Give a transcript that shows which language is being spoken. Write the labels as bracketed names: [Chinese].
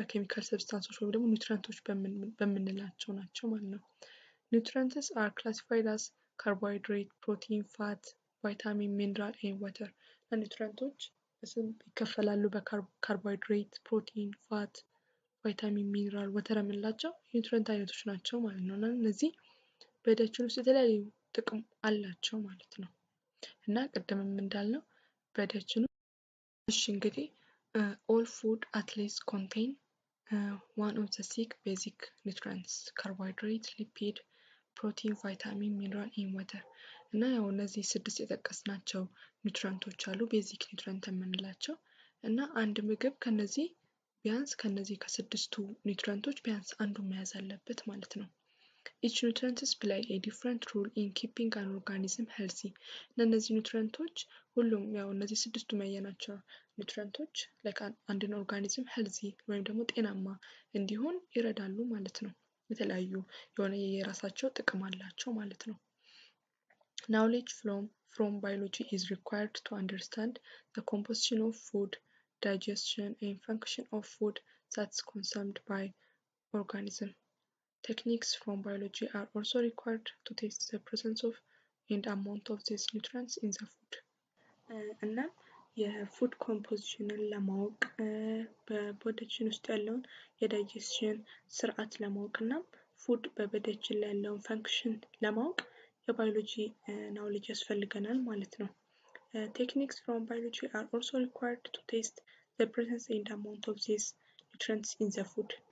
[Amharic] በኬሚካል ሰብስታንሶች ወይም ደግሞ ኒውትሪየንቶች በምንላቸው ናቸው ማለት ነው። [English] Nutrients are classified as carbohydrate, protein, fat, vitamin, mineral and water [Amharic] እና ኒውትሪየንቶች በስም ይከፈላሉ። በካርቦሃይድሬት፣ ፕሮቲን፣ ፋት፣ ቫይታሚን፣ ሚኒራል፣ ወተር የምንላቸው ኒውትሪየንት አይነቶች ናቸው ማለት ነው እና እነዚህ ቦዲያችን ውስጥ የተለያዩ ጥቅም አላቸው ማለት ነው እና ቅድምም እንዳልነው ቦዲያችን እሺ እንግዲህ [English] all food at least contain one of the six basic nutrients carbohydrate, lipid, protein, vitamin, mineral and water [Amharic] እና ያው እነዚህ 6 የጠቀስናቸው ኒውትረንቶች አሉ ቤዚክ ኒውትረንት የምንላቸው እና አንድ ምግብ ከነዚህ ከስድስቱ ኒውትረንቶች ቢያንስ አንዱን መያዝ አለበት ማለት ነው። [English] each nutrients play a different role in keeping an organism healthy [Amharic] እነዚህ ኒውትረንቶች ሁሉም ያው እነዚህ ስድስቱ ያየናቸው ኒውትረንቶች አንድን ኦርጋኒዝም ሄልዚ ወይም ደግሞ ጤናማ እንዲሆን ይረዳሉ ማለት ነው። የተለያዩ የሆነ የራሳቸው ጥቅም አላቸው ማለት ነው። [English] knowledge from biology is required to understand the composition of food, digestion and function of food that's consumed by organism. Techniques from biology are also required to test the presence of and amount of these nutrients in the food. [Amharic] እና የፉድ ኮምፖዚሽንን ለማወቅ በቦዲያችን ውስጥ ያለውን የዳይጀስሽን ስርዓት ለማወቅ እና ፉድ በቦዲያችን ላይ ያለውን ፈንክሽን ለማወቅ የባዮሎጂ ናውሌጅ ያስፈልገናል ማለት ነው። [English] Techniques from biology are also required to test the presence and amount of these nutrients in the food.